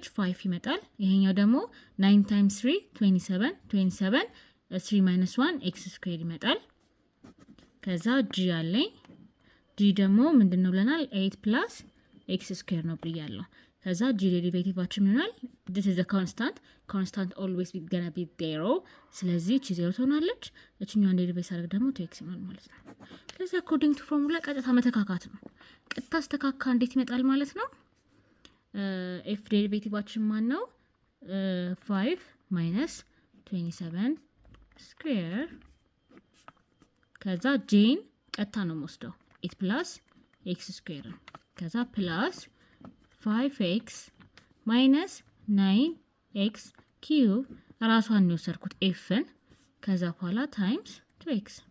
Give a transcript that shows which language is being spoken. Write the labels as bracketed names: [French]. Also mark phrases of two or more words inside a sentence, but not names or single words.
[Amharic] 5 ይመጣል። ይሄኛው ደግሞ 9 ታይምስ 3 27 3 [English] minus 1 x square [Amharic] ይመጣል። ከዛ ጂ አለኝ። ጂ ደግሞ ምንድን ነው ብለናል? 8 [English] plus x square [Amharic] ነው ብያለሁ። ከዛ ጂ ዴሪቬቲቫችን ይሆናል [English] this is a constant always gonna be zero። [Amharic] ስለዚህ እቺ ዜሮ ትሆናለች። እችኛዋን ዴሪቬት ሳደርግ ደግሞ 2x ይሆናል ማለት ነው። ስለዚህ [English] according to formula [Amharic] ቀጥታ መተካካት ነው። ቀጥታ አስተካካ እንዴት ይመጣል ማለት ነው? ኤፍ ዴሪቬቲቫችን ማን ነው? 5 [English] minus 27 square። [Amharic] ከዛ ጄን ቀጥታ ነው የምወስደው 8 [English] plus x square። [Amharic] ከዛ [English] plus 5x minus 9x cube [Amharic] ራሷን ነው የወሰድኩት ኤፍን። ከዛ በኋላ [English] times 2x።